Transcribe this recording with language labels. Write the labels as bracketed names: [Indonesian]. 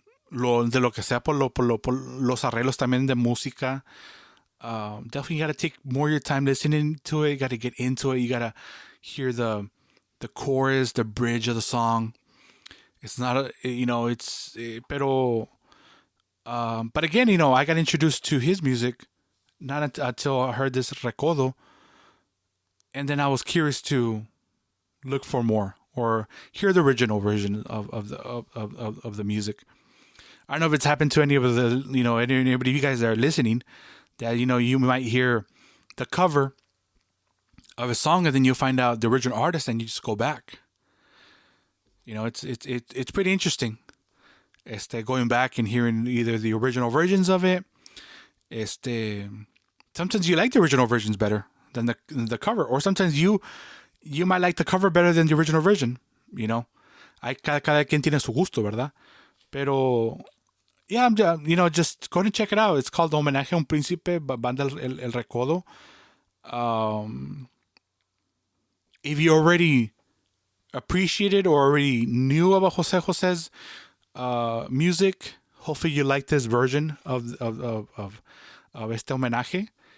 [Spanish] de lo que sea por los arreglos también de música. [English] Definitely you gotta take more of your time listening to it. You gotta get into it. You gotta hear the chorus, the bridge of the song. It's not pero but again, I got introduced to his music not until I heard this Recodo, and then I was curious to look for more or hear the original version of the music. I don't know if it's happened to any of the anybody of you guys that are listening that you might hear the cover of a song and then you find out the original artist and you just go back. It's pretty interesting. Going back and hearing either the original versions of it. Sometimes you like the original versions better than the cover, or sometimes you might like the cover better than the original version. [Spanish] Hay cada quien tiene su gusto, ¿verdad? [English] Pero yeah, just go and check it out. It's called Homenaje a un Príncipe, banda El Recodo. If you already appreciated or already knew about Jose Jose's music, hopefully you like this version of [Spanish] este homenaje.